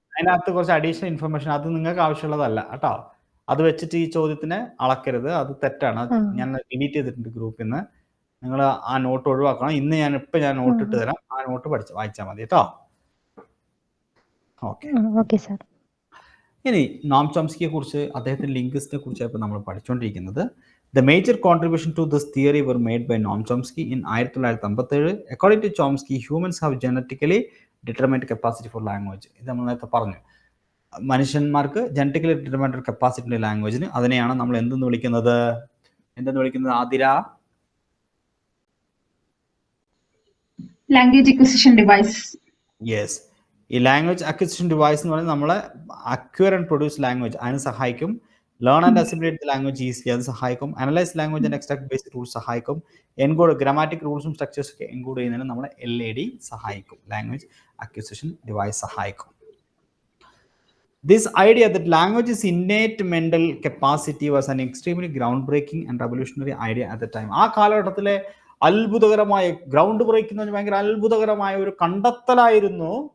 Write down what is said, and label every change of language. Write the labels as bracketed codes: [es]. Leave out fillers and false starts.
[ml] അതിനകത്ത് കുറച്ച് additional information, അത് നിങ്ങൾക്ക് ആവശ്യമുള്ളതല്ല കേട്ടോ. അത് വെച്ചിട്ട് ഈ ചോദ്യത്തിനെ അളക്കരുത്, അത് തെറ്റാണ്. ഞാൻ ഡിലീറ്റ് ചെയ്തിട്ടുണ്ട് ഗ്രൂപ്പിൽ നിന്ന്. നിങ്ങൾ ആ നോട്ട് ഒഴിവാക്കണം. ഇന്ന് ഞാൻ നോട്ട് ഇട്ട് തരാം, ആ നോട്ട് വായിച്ചാൽ മതി കേട്ടോ. Okay sir. ഇനി നോം ചോംസ്കിയെ കുറിച്ച്, അദ്ദേഹത്തിന്റെ ലിംഗ്വിസ്റ്റിനെ കുറിച്ചാണ് നമ്മൾ പഠിച്ചുകൊണ്ടിരിക്കുന്നത്. [en] The major contribution to this theory were made by Noam Chomsky in 1957. According to Chomsky, humans have genetically determined capacity for language. [ml] ഇത് നമ്മൾ നേരത്തെ പറഞ്ഞു, മനുഷ്യന്മാർക്ക് ജനറ്റിക്കലി ഡിറ്റർമൈൻഡ് കപ്പാസിറ്റി ഉണ്ട് ലാംഗ്വേജിന്. അതിനെയാണ് നമ്മൾ എന്തെന്ന് വിളിക്കുന്നത്? Athira? [en] Language acquisition device. [ml] Yes, ഈ ലാംഗ്വേജ് അക്വിസിഷൻ ഡിവൈസ് എന്ന് പറയുന്നത് നമ്മളെ അക്വയർ ആൻഡ് പ്രൊഡ്യൂസ് ലാംഗ്വേജ് അതിന് സഹായിക്കും. [en] Learn and assimilate language easily അത് സഹായിക്കും. Analyse language and extract basic rules സഹായിക്കും. [ml] എൻകോഡ് ഗ്രാമാറ്റിക് റൂൾസും സ്ട്രക്ചേഴ്സും ഒക്കെ എൻകോഡ് ചെയ്യുന്നതിന് നമ്മളെ LAD സഹായിക്കും. ലാംഗ്വേജ് അക്വിസിഷൻ ഡിവൈസ് സഹായിക്കും. [en] This idea that language is innate mental capacity was an extremely groundbreaking and revolutionary idea at the time. [ml] ആ കാലഘട്ടത്തിലെ അത്ഭുതകരമായ, ground breaking എന്ന് പറഞ്ഞാൽ ഭയങ്കര അത്ഭുതകരമായ ഒരു കണ്ടെത്തലായിരുന്നു.